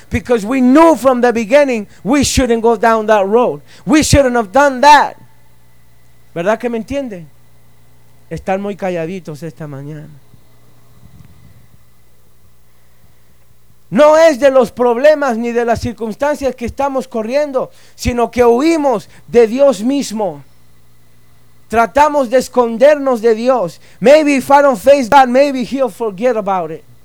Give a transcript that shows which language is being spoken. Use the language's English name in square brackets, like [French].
[English] Because we knew from the beginning we shouldn't go down that road. We shouldn't have done that. [Spanish] ¿Verdad que me entiende? Están muy calladitos esta mañana. No es de los problemas ni de las circunstancias que estamos corriendo, sino que huimos de Dios mismo. Tratamos de escondernos de Dios. [English] Maybe if I don't face God, maybe he'll forget about it.